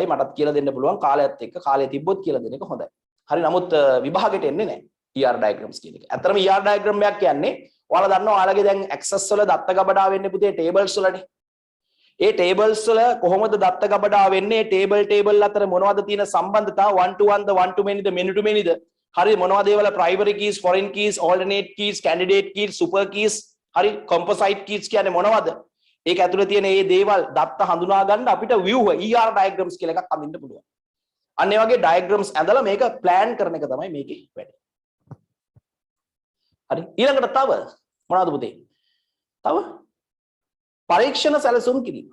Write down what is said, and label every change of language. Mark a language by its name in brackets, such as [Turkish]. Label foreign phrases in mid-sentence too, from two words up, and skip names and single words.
[Sinhala] මටත් කියලා දෙන්න පුළුවන් කාලයත් එක්ක කාලය තිබ්බොත් කියලා දෙන එක හොඳයි. හරි නමුත් විභාගෙට එන්නේ නැහැ [English] ER diagrams [Sinhala] කියන එක. ඇත්තටම [English] ER diagram [Sinhala] එකක් කියන්නේ ඔයාලා දන්නවා ඔයාලගේ දැන් access වල දත්ත ගබඩා වෙන්නේ පුතේ tables වලනේ. ඒ tables වල කොහොමද දත්ත ගබඩා වෙන්නේ? table අතර මොනවද තියෙන සම්බන්ධතා? [English] one to one ද one to many ද many to many ද? [Sinhala] හරි මොනවද ඒවල [English] primary keys, foreign keys, alternate keys, candidate keys, super keys, [Sinhala] හරි [English] composite keys [Sinhala] කියන්නේ මොනවද? ඒක ඇතුලේ තියෙන මේ දේවල් දත්ත හඳුනා ගන්න අපිට [English] view ER diagrams [Sinhala] කියලා එකක් අඳින්න පුළුවන්. අන්න ඒ වගේ diagrams ඇඳලා මේක plan කරන එක තමයි මේකේ වැඩ. හරි ඊළඟට තව මොනවද පුතේ? තව පරීක්ෂණ සැලසුම් කිරීම.